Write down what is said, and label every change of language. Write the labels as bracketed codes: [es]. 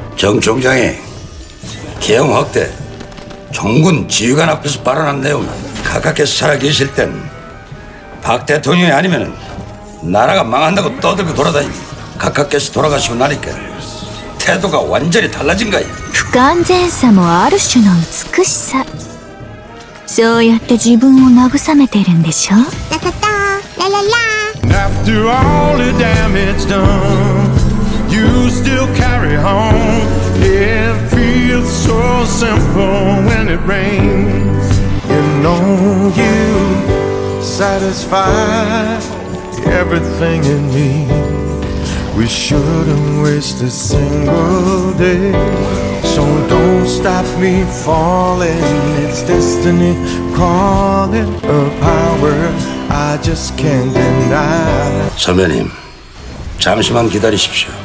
[ko] 정 총장이 개헌 확대, 종군 지휘관 앞에서 발언한 내용은 각하께서 살아계실 땐 박 대통령이 아니면은 나라가 망한다고 떠들고 돌아다니고 각하께서 돌아가시고 나니까 태도가 완전히 달라진 거야. [ja] 不完全さもある種の美しさ。そうやって自分を慰めてるんでしょ。 [en] ラタタラララ After all the damage done, you still carry on. It feels so simple when it rains. You know you satisfy everything in me. We shouldn't waste a single day. So don't stop me falling. It's destiny calling, a power I just can't deny. [ko] 선배님, 잠시만 기다리십시오.